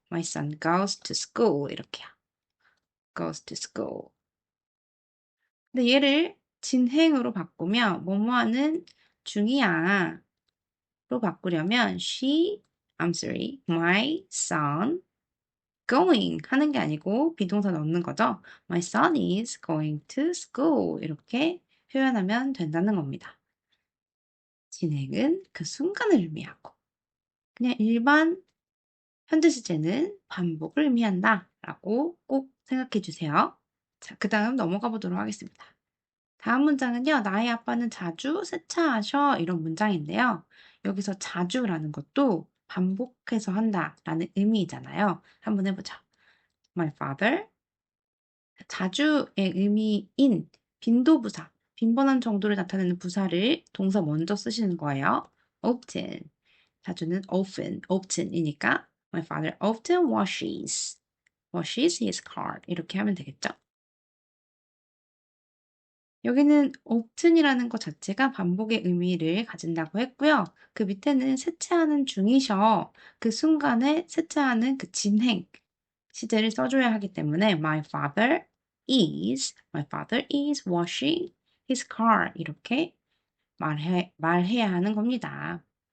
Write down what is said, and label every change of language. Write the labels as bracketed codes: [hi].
[en] My son goes to school. [ko] 이렇게요. [en] goes to school. [ko] 근데 얘를 진행으로 바꾸면 뭐뭐 하는 중이야 로 바꾸려면 [en] I'm sorry, my son going [ko] 하는 게 아니고 비동사 넣는 거죠. [en] My son is going to school [ko] 이렇게 표현하면 된다는 겁니다. 진행은 그 순간을 의미하고 그냥 일반 현재 시제는 반복을 의미한다 라고 꼭 생각해 주세요. 자, 그 다음 넘어가 보도록 하겠습니다. 다음 문장은요. 나의 아빠는 자주 세차하셔. 이런 문장인데요. 여기서 자주라는 것도 반복해서 한다라는 의미잖아요. 한번 해보죠. [en] My father. [ko] 자주의 의미인 빈도부사, 빈번한 정도를 나타내는 부사를 동사 먼저 쓰시는 거예요. [en] often. [ko] 자주는 [en] often이니까 My father often washes his car. [ko] 이렇게 하면 되겠죠. 여기는 often이라는 것 자체가 반복의 의미를 가진다고 했고요. 그 밑에는 세차하는 중이셔. 그 순간에 세차하는 그 진행 시제를 써줘야 하기 때문에 [en] my father is washing his car [ko] 이렇게 말해야 하는 겁니다.